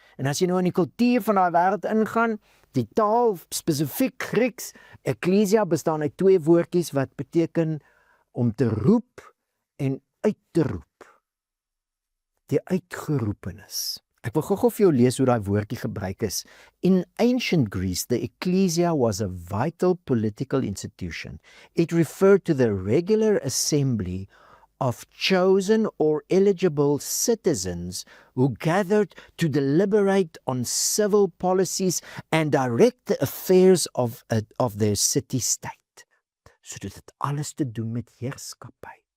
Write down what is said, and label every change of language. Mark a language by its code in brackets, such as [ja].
[af] En as jy nou in die kultuur van daai wêreld ingaan, die taal, spesifiek Grieks, eklesia bestaan uit 2 woordjies wat beteken om te roep en uit te roep. Die uitgeroepenis. Ek wil gou vir jou lees hoe daai woordjie gebruik is. [en] In ancient Greece, the ecclesia was a vital political institution. It referred to the regular assembly of chosen or eligible citizens who gathered to deliberate on civil policies and direct the affairs of their city-state. [af] So dit het alles te doen met heerskappy.